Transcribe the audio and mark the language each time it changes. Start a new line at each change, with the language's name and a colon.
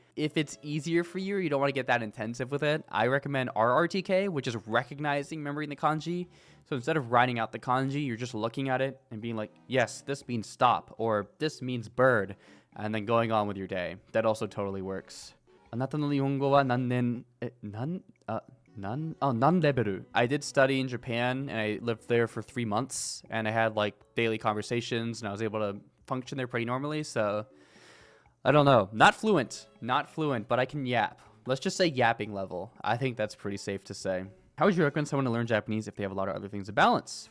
English: If it's easier for you or you don't want to get that intensive with it, I recommend RRTK, which is recognizing, remembering the kanji. So instead of writing out the kanji, you're just looking at it and being like, yes, this means stop, or this means bird, and then going on with your day. That also totally works.
Japanese: あなたの日本語は何年、何level?
English: I did study in Japan, and I lived there for 3 months, and I had like daily conversations, and I was able to function there pretty normally, so I don't know. Not fluent, but I can yap. Let's just say yapping level. I think that's pretty safe to say. How would you recommend someone to learn Japanese if they have a lot of other things to balance?